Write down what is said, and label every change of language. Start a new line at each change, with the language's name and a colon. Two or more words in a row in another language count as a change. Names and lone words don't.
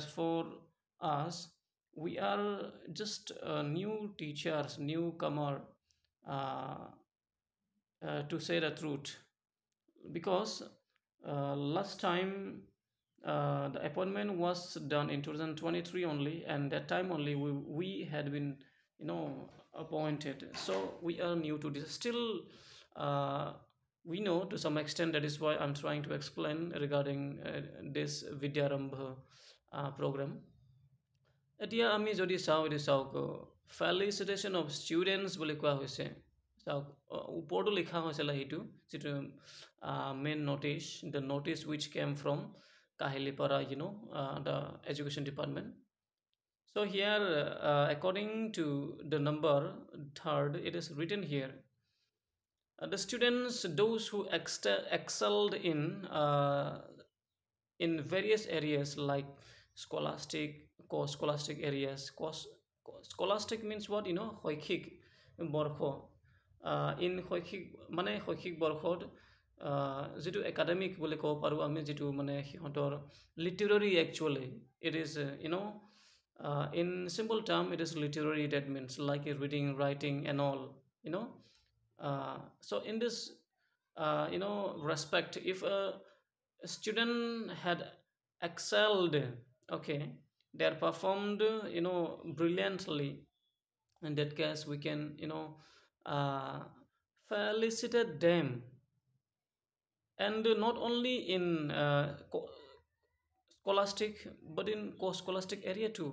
English: for us, we are just new teachers, newcomer, uh, to say the truth, because last time the appointment was done in 2023 only, and that time only we had been appointed, so we are new to this still. We know to some extent, that is why I'm trying to explain regarding this Vidyarambha program.
Assamese: এতিয়া আমি যদি চাওঁ, এইটো চাওক,
English: felicitation of students
Assamese: বুলি কোৱা হৈছে, চাওক ওপৰতো লিখা হৈছিলে সেইটো, যিটো
English: main notice, the notice which came from
Assamese: Kahilipara,
English: the education department. So here, according to the number 3rd, it is written here, the students, those who excelled in various areas like scholastic, co-scholastic areas. Scholastic means what,
Assamese: শৈক্ষিক বৰ্ষ, in শৈক্ষিক মানে শৈক্ষিক বৰ্ষত যিটো একাডেমিক বুলি ক'ব পাৰোঁ আমি, যিটো মানে সিহঁতৰ লিটাৰেৰী,
English: actually it is in simple term it is literary, that means like reading, writing and all, so in this respect, if a student had excelled, okay, they are performed brilliantly, in that case we can uh, felicitate them, and not only in scholastic, but in co-scholastic area too.